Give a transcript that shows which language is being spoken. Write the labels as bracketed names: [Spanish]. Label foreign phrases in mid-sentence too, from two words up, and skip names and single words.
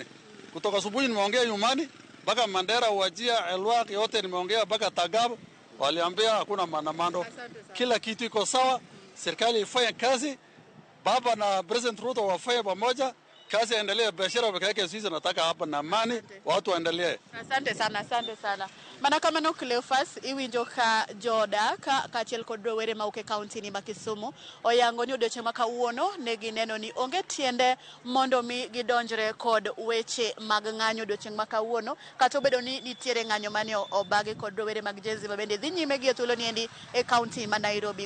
[Swahili] Kutoka asubuhi nimeongea nyumbani, mpaka Mandera, Wajia, Elwak yote nimeongea mpaka Tagab, waliambia hakuna maandamano. Kila kitu iko sawa, serikali ifanye kazi. Baba na President Ruto wafanye pamoja, kazi endelee, biashara peke yake sisi nataka hapa na amani, watu waendelee. Asante sana. [Luo (Kenya and Tanzania)] Mana kama no Cleophas iwinjo ka joda ka chiel kod rowere mauke county ni ma Kisumu oyango ni odiochieng' ma kawuono ne gineno ni onge tiende mondo mi gidonjre kod weche mag ng'anyo odiochieng' ma kawuono, kata obedo ni nitiere ng'anyo mane obagi kod rowere mag Gen Z mabende dhi nyime gi thuolo niendi e county ma Nairobi.